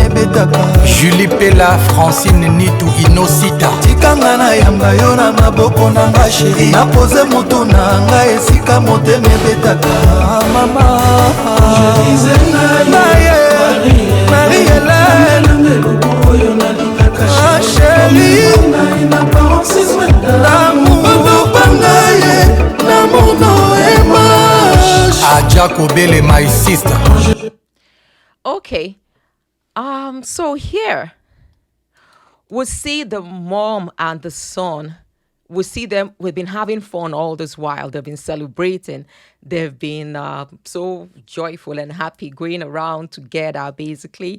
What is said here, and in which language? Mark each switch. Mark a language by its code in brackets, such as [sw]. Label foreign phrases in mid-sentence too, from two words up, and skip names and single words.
[ln] ebetaka Julie Pella Francine Nitu Inosita tikanga na yamba yo na maboko na nga chéri napose motu na nga esika motema ebetaka mama [fr] je disais [ln] na Aja Kobele, [en] my sister. Okay. So here we see the mom and the son. We see them. We've been having fun all this while. They've been celebrating. They've been so joyful and happy, going around together, basically.